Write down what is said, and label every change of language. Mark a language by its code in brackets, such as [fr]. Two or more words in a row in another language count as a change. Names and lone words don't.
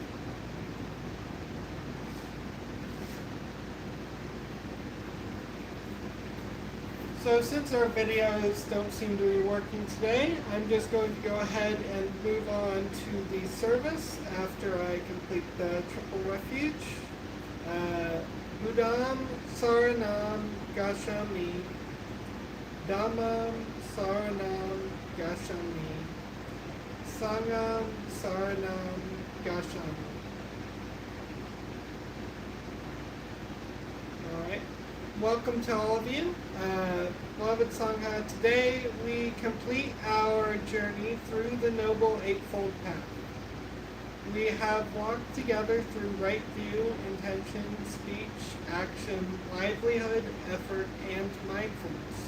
[en] So since our videos don't seem to be working today, I'm just going to go ahead and move on to the service after I complete the triple refuge. [pi] Buddham Saranam Gacchami, Dhammam Saranam Gacchami, Sangham Saranam Gacchami. [en] Alright, welcome to all of you. Beloved Sangha, today we complete our journey through the Noble Eightfold Path. We have walked together through right view, intention, speech, action, livelihood, effort, and mindfulness.